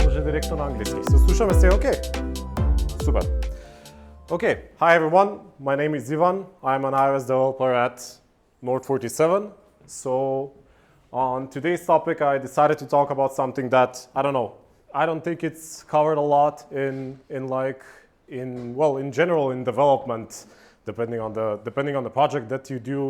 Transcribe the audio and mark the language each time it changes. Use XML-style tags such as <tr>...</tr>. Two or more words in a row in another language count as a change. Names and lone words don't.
<bg>директно на английски. Се слушаме се, окей? Супер.</bg> <en>Okay, hi everyone, my name is Ivan. I'm an iOS developer at Nord47. So on today's topic, I decided to talk about something that, I don't know, I don't think it's covered a lot in general in development, depending on the project that you do.</en>